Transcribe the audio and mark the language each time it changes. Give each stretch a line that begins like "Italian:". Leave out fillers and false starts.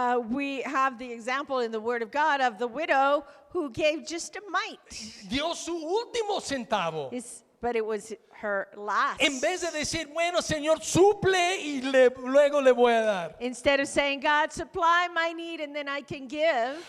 English: We have the example in the Word of God of the widow who gave just a mite.
Spanish: Dio su último centavo.
English: But it was her last.
Spanish: En vez de decir, bueno, Señor, suple y luego le voy a dar.
English: Instead of saying, God, supply my need and then I can give.